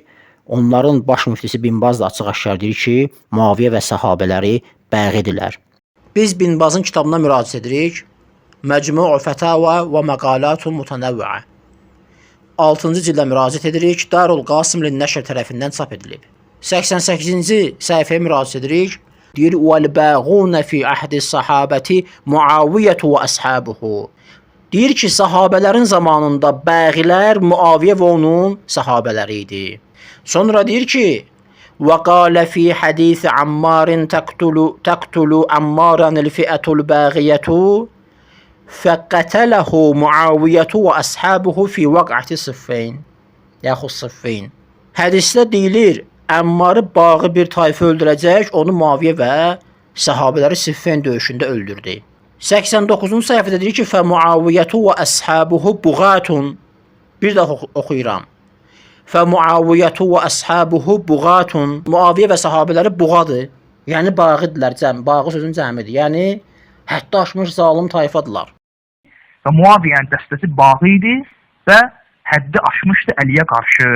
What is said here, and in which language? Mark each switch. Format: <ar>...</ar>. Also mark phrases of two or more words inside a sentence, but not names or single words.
<az>Onların baş müftisi Bin Baz da açıq-aşkar deyir ki, Muaviyə və səhabələri bəğidirlər. Biz Bin Bazın kitabına müraciət edirik. Məcmu' Fətava və Məqalatul Mutanəvvəə. 6-cı cildə müraciət edirik. Darul Qasım Nəşr tərəfindən çap edilib. 88-ci səhifəyə müraciət edirik. Deyir,</az> <ar>وَالْبَاغُونَ فِي عَهْدِ الصَّحَابَةِ مُعَاوِيَةُ وَأَصْحَابُهُ.</ar> <az>Deyir ki, sahabələrin zamanında bəğilər Muaviyə və onun sahabələri idi. Sonra deyir ki,</az> <ar>وَقَالَ فِي حَدِيثِ عَمَّارٍ تَقْتُلُ عَمَّارًا الْفِئَةُ الْبَاغِيَةُ فَقَتَلَهُ مُعَاوِيَةُ وَأَصْحَابُهُ فِي وَقْعَةِ صِفِّينَ.</ar> <az>Yaxud Siffin. Hədisdə deyilir, Əmmarı bağı bir tayfa öldürəcək, onu Muaviyə və sahabələri Siffin döyüşündə öldürdü. 89-cu səhifədə deyir ki,</az> <ar>فَمُعَاوِيَةُ وَأَصْحَابُهُ بُغَاتٌ.</ar> <az>Bir də oxuyuram.</az> <ar>فَمُعَاوِيَةُ وَأَصْحَابُهُ بُغَاتٌ.</ar> <az>Muaviyyə və sahabələri buğadır. Yəni bağıdırlar, bağı sözün cəmidir. Yəni həddi aşmış zalim tayfadılar. Və Muaviyyənin dəstəsi bağı idi və həddi aşmışdı Əliyə qarşı.</az>